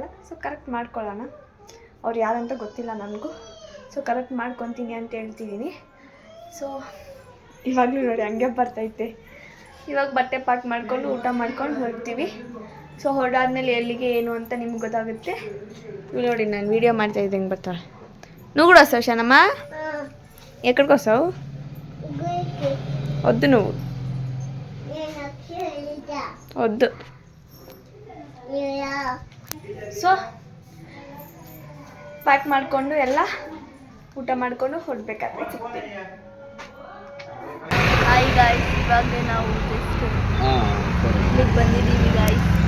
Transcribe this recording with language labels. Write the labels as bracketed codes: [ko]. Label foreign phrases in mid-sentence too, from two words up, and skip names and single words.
[en] so correct [kn] ಮಾಡ್ಕೊಳ್ಳೋಣ. ಅವ್ರು ಯಾರಂತ ಗೊತ್ತಿಲ್ಲ ನನಗೂ. [en] so correct [kn] ಮಾಡ್ಕೊತೀನಿ ಅಂತ ಹೇಳ್ತಿದ್ದೀನಿ. ಸೊ ಇವಾಗಲೂ ನೋಡಿ ಹಂಗೆ ಬರ್ತೈತೆ. ಇವಾಗ ಬಟ್ಟೆ ಪ್ಯಾಕ್ ಮಾಡ್ಕೊಂಡು ಊಟ ಮಾಡ್ಕೊಂಡು ಹೊರಡ್ತೀವಿ. ಸೊ ಹೊರಡಾದ್ಮೇಲೆ ಎಲ್ಲಿಗೆ ಏನು ಅಂತ ನಿಮ್ಗೆ ಗೊತ್ತಾಗುತ್ತೆ. ಇವು ನೋಡಿ ನಾನು ವೀಡಿಯೋ ಮಾಡ್ತಾಯಿದ್ದೆ ಹೆಂಗೆ ಬರ್ತಾಳೆ. [te] నువ్వు కూడా వస్తావు షానమ్మా? ఎక్కడికి వస్తావు? వద్దు నువ్వు వద్దు. [en] so pack [kn] ಮಾಡಿಕೊಂಡು ಎಲ್ಲ ಊಟ ಮಾಡಿಕೊಂಡು ಹೊರಡ್ಬೇಕಾದ್ರೆ ಸಿಗ್ತೀವಿ. [en] hi guys, [kn] ಇವಾಗ ನಾವು ಜಸ್ಟ್ ಇಲ್ಲಿಗೆ ಬಂದಿದ್ದೀವಿ ಗಾಯ್ಸ್.